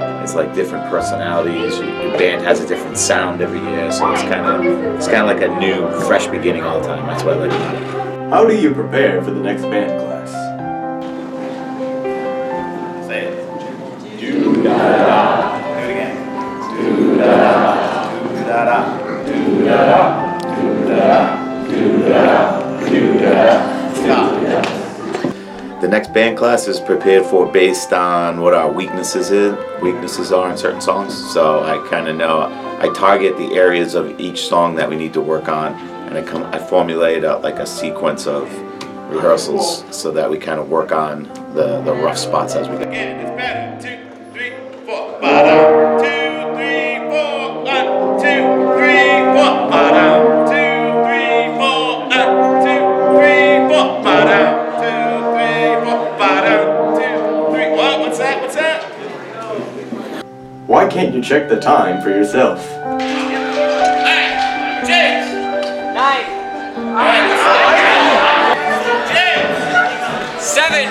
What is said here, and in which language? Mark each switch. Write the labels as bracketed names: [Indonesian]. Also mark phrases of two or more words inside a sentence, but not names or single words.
[English] It's like different personalities. Your band has a different sound every year, so it's kind of like a new, fresh beginning all the time. That's what I like about it. How do you prepare for the next band class? Say it. Do-da-da. Do it again. Do-da-da. Do-da-da. Do-da-da. Do-da-da. Do-da-da. Do-da-da. Stop. The next band class is prepared for based on what our weaknesses are in certain songs. So I kind of know, I target the areas of each song that we need to work on, and I formulate like a sequence of rehearsals so that we kind of work on the rough spots as we go. Again, it's better. 2, 3, 4. Ba-da. 2, 3, 4. 1, 2, 3, 4. Ba-da. 2, 3, 4. 2, 3, 4. Ba-da. What's that? Why can't you check the time for yourself? Hey, James! 9. James! 7.